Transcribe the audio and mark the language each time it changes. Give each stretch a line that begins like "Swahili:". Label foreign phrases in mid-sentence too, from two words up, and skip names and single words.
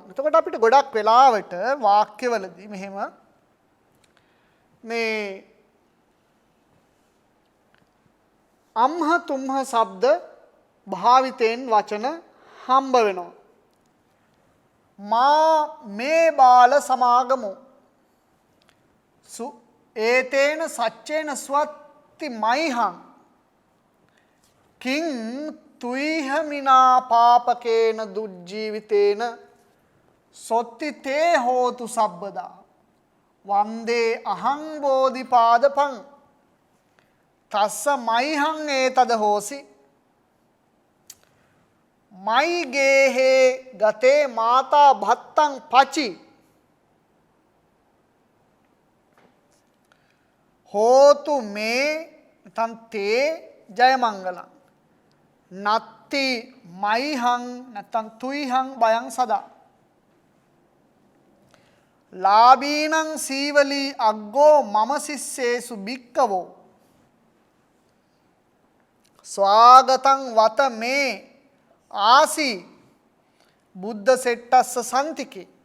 Sinhala: එතකොට අපිට ගොඩක් වෙලාවට වාක්‍යවලදී මෙහෙම මේ අම්හ තුම්හ ශබ්ද භාවිතයෙන් වචන හම්බ වෙනවා.
Pali: මා මේ බාල සමාගමු ඒතේන සච්චේන ස්වත්ති මයිහං කිං තුයිහ මිනා පාපකේන දුජ්ජීවිතේන සොත්ති තේ හෝතු සබ්බදා වන්දේ අහං බෝධිපාදපං තස්ස මයිහං ඒතද හෝසි මයිගේහේ ගතේ මාතා භත්තං පචි හෝතු මේ තන්තේ ජයමංගලං නත්ති මයිහං නැත්තම් තුයිහං බයං සදා ලාබීනං සීවලී අග්ගෝ මම සිස්සේසු භික්කවෝ ස්වාගතං වත මේ ආසි බුද්ධ සෙට්ටස්ස සන්තිකේ.